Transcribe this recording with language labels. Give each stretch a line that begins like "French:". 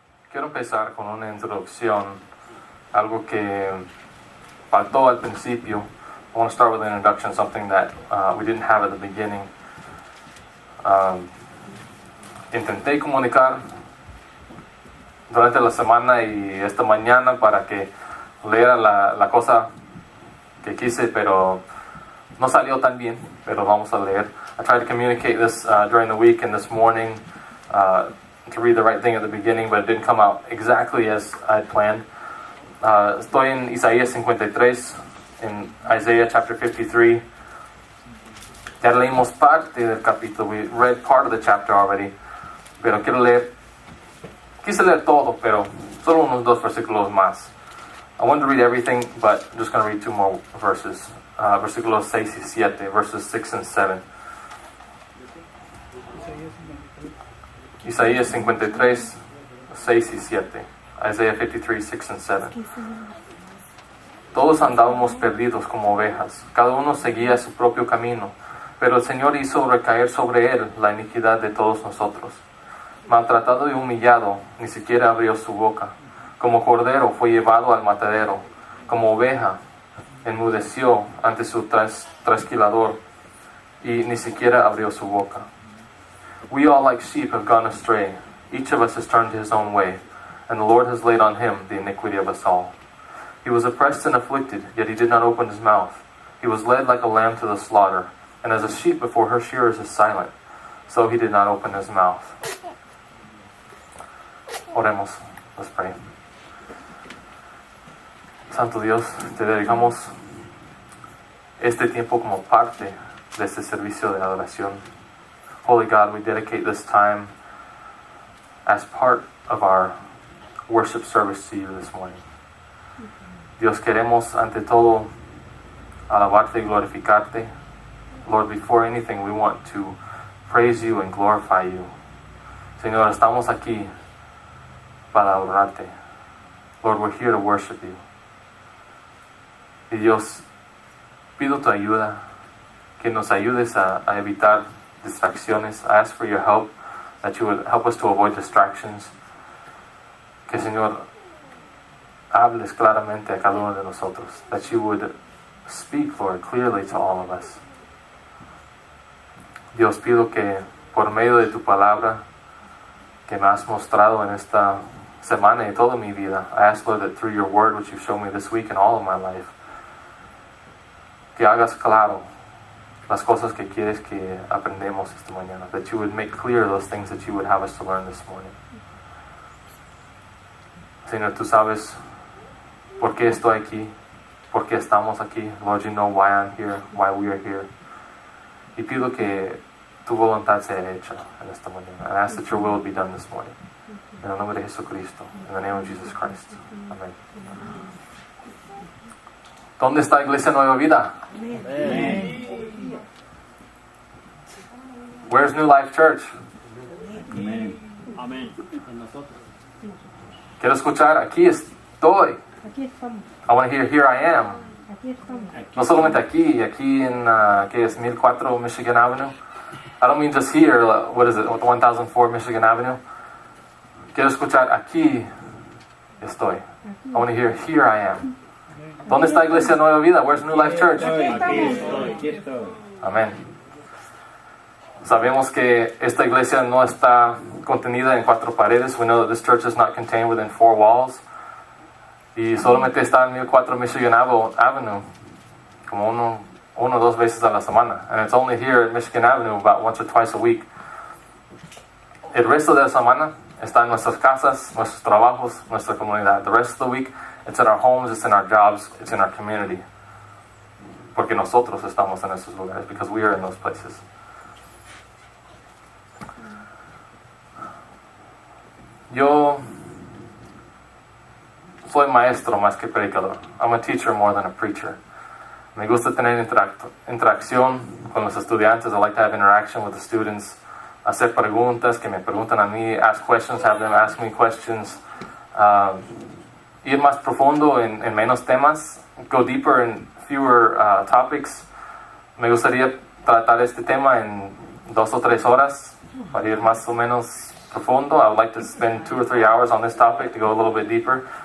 Spanish: Quiero empezar con una introducción, algo que faltó al principio.
English: I want to start with an introduction, something that we didn't have at the beginning.
Spanish: Intenté comunicar durante la semana y esta mañana para que leera la cosa que quise, pero no salió tan bien, pero vamos a leer.
English: I tried to communicate this during the week and this morning, to read the right thing at the beginning, but it didn't come out exactly as I had planned.
Spanish: Estoy en Isaías 53, en
English: Isaiah chapter 53.
Spanish: Ya leímos parte del capítulo.
English: We read part of the chapter already.
Spanish: Pero quise leer todo, pero solo unos 2 versículos más.
English: I wanted to read everything, but I'm just going to read 2 more verses.
Spanish: Versículos 6 y 7,
English: verses 6 and 7.
Spanish: Isaías 53, 6 y 7.
English: Isaiah 53, 6 and 7.
Spanish: Todos andábamos perdidos como ovejas, cada uno seguía su propio camino, pero el Señor hizo recaer sobre él la iniquidad de todos nosotros. Maltratado y humillado, ni siquiera abrió su boca. Como cordero fue llevado al matadero, como oveja enmudeció ante su trasquilador, y ni siquiera abrió su boca.
English: We all like sheep have gone astray, each of us has turned his own way, and the Lord has laid on him the iniquity of us all. He was oppressed and afflicted, yet he did not open his mouth. He was led like a lamb to the slaughter, and as a sheep before her shearers is silent, so he did not open his mouth.
Spanish: Oremos,
English: let's pray.
Spanish: Santo Dios, te dedicamos este tiempo como parte de este servicio de adoración.
English: Holy God, we dedicate this time as part of our worship service to you this morning.
Spanish: Dios, queremos ante todo alabarte y glorificarte.
English: Lord, before anything, we want to praise you and glorify you.
Spanish: Señor, estamos aquí para adorarte.
English: Lord, we're here to worship you.
Spanish: Y Dios, pido tu ayuda, que nos ayudes a evitar distracciones.
English: I ask for your help, that you would help us to avoid distractions.
Spanish: Que, Señor, hables claramente a cada uno de nosotros.
English: That you would speak, Lord, clearly to all of us.
Spanish: Dios, pido que por medio de tu palabra que me has mostrado en esta semana y toda mi vida,
English: I ask, Lord, that through your word, which you've shown me this week and all of my life,
Spanish: que hagas claro las cosas que quieres que aprendamos esta mañana.
English: That you would make clear those things that you would have us to learn this morning.
Spanish: Señor, tú sabes por qué estoy aquí, por qué estamos aquí.
English: Lord, you know why I'm here, why we are here.
Spanish: Y pido que tu voluntad sea hecha en esta mañana.
English: I ask that your will be done this morning.
Spanish: En el nombre de Jesucristo.
English: In the name of Jesus Christ.
Spanish: Amén. ¿Dónde está Iglesia Nueva Vida?
English: Amen. Where's New Life Church? Amen. Amen.
Spanish: Quiero escuchar, aquí estoy. Aquí estamos.
English: I want to hear, here I am.
Spanish: Aquí estamos. No solamente aquí en, ¿qué es? 1004 Michigan Avenue.
English: I don't mean just here, what is it, 1004 Michigan Avenue.
Spanish: Quiero escuchar, aquí estoy.
English: I want to hear, here I am.
Spanish: ¿Dónde está Iglesia Nueva Vida?
English: Where's New Life Church?
Spanish: Aquí estoy. Amén. Sabemos que esta iglesia no está contenida en 4 paredes.
English: We know that this church is not contained within 4 walls.
Spanish: Y solamente está en 1004 Michigan Avenue como uno o 2 veces a la semana.
English: And it's only here at Michigan Avenue about once or twice a week.
Spanish: El resto de la semana está en nuestras casas, nuestros trabajos, nuestra comunidad.
English: The rest of the week, it's in our homes, it's in our jobs, it's in our community.
Spanish: Porque nosotros estamos en esos lugares,
English: because we are in those places.
Spanish: Yo soy maestro más que predicador.
English: I'm a teacher more than a preacher.
Spanish: Me gusta tener interacción con los estudiantes.
English: I like to have interaction with the students.
Spanish: Hacer preguntas, que me preguntan a mí.
English: Ask questions, have them ask me questions.
Spanish: Ir más profundo en menos temas.
English: Go deeper in fewer topics.
Spanish: Me gustaría tratar este tema en 2 o 3 horas. Para ir más o menos profundo.
English: I would like to spend 2 or 3 hours on this topic to go a little bit deeper.